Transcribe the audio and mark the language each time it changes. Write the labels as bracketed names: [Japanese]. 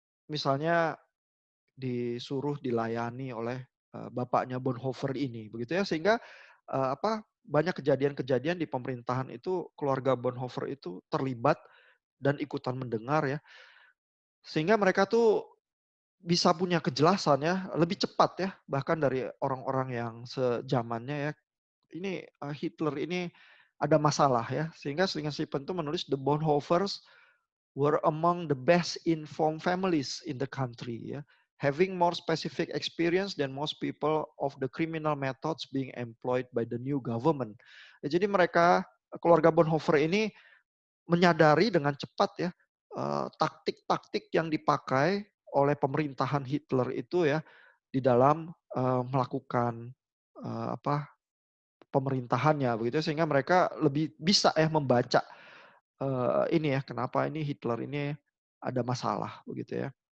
[Indonesian] misalnya disuruh dilayani oleh, bapaknya Bonhoeffer ini begitu ya, sehingga, banyak kejadian-kejadian di pemerintahan itu keluarga Bonhoeffer itu terlibat dan ikutan mendengar ya, sehingga mereka tuh bisa punya kejelasan ya, lebih cepat ya, bahkan dari orang-orang yang sezamannya ya. Ini, Hitler ini ada masalah ya, sehingga Schlingensief itu menulis, [English] "The Bonhoeffers were among the best informed families in the country ya, having more specific experience than most people of the criminal methods being employed by the new government." [Indonesian] Ya, jadi mereka, keluarga Bonhoeffer ini menyadari dengan cepat ya, taktik-taktik yang dipakai oleh pemerintahan Hitler itu ya, di dalam, melakukan, pemerintahannya begitu ya, sehingga mereka lebih bisa ya membaca, ini ya, kenapa ini Hitler ini ada masalah begitu ya.